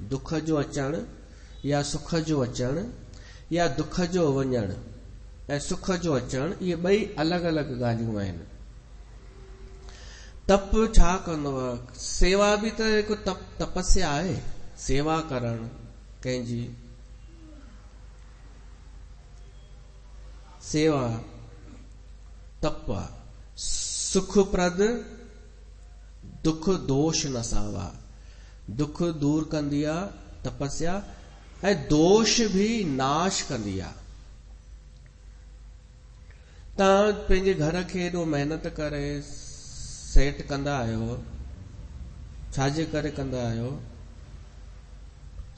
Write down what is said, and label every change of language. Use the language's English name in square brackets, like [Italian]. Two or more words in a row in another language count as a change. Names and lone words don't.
[Sindhi] दुख जो अचणु या सुख जो अचणु, या दुख जो वञणु ऐं सुख जो अचणु, इहे 2 अलॻि अलॻि ॻाल्हियूं आहिनि। तप छा कंदो आहे? सेवा बि त हिकु तपस्या आहे। सेवा करणु कंहिंजी, सेवा तप आहे। [Awadhi] सुखप्रद दुख दोष नसावा। [Sindhi] दुख दूर कंदी आहे तपस्या, ऐं दोष बि नाश कंदी आहे। तव्हां पंहिंजे घर खे एॾो महिनत करे सेट कंदा आहियो, छाजे करे कंदा आहियो?